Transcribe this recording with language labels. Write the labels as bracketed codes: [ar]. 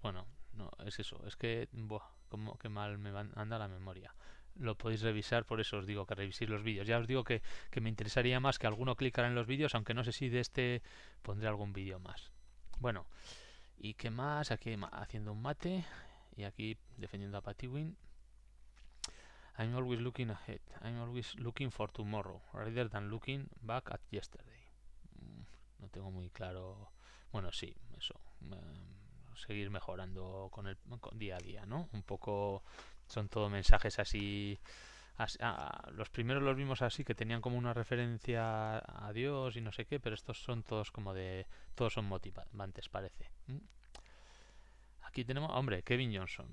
[es] Bueno, no, es eso. Es que, buah, como que mal anda la memoria. Lo podéis revisar, por eso os digo que reviséis los vídeos. Ya os digo que me interesaría más que alguno clicara en los vídeos, aunque no sé si de este pondré algún vídeo más. Bueno, ¿y qué más? Aquí haciendo un mate y aquí defendiendo a Patiwin. [en] I'm always looking ahead. I'm always looking for tomorrow, rather than looking back at yesterday. [es] No tengo muy claro. Bueno, sí, eso. Seguir mejorando con día a día, ¿no? Un poco son todo mensajes así. Los primeros los vimos así, que tenían como una referencia a Dios y no sé qué, pero estos son todos como de. Todos son motivantes, parece. Aquí tenemos, hombre, Kevin Johnson.